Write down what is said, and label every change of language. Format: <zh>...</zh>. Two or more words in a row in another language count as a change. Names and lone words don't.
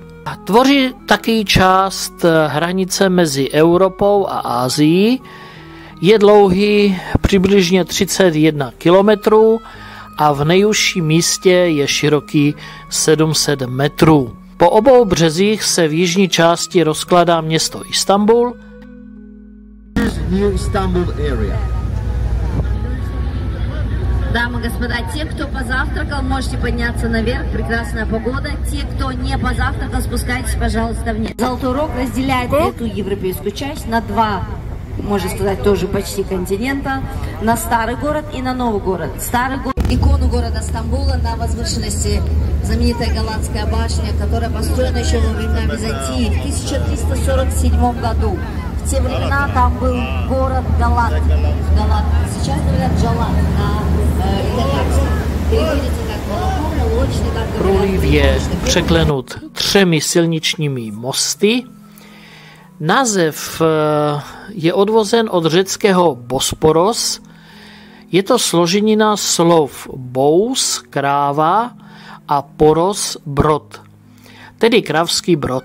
<cs>Tvoří taky část hranice mezi Evropou a Asií. Je dlouhý přibližně 31 km a v nejúžším místě je široký 700 metrů. Po obou březích se v jižní části rozkládá město Istanbul.</cs> <ru>Дамы и господа, те, кто позавтракал, можете подняться наверх, прекрасная погода. Те, кто не позавтракал, спускайтесь, пожалуйста, вниз. Золотой рог разделяет эту европейскую часть на 2, можно сказать, тоже почти континента, на старый город и на новый город. Старый город, икону города Стамбула на возвышенности, знаменитая Галатская башня, которая построена еще во времена Византии в 1347 году. В те времена там был город Галат. Галат. Сейчас говорят Джалат на итальянском. Переводится как лодочный, как</ru> <cs>Průliv je překlenut 3 silničními mosty. Název je odvozen od řeckého Bosporos. Je to složenina slov bous, kráva a poros, brod, tedy kravský brod.</cs>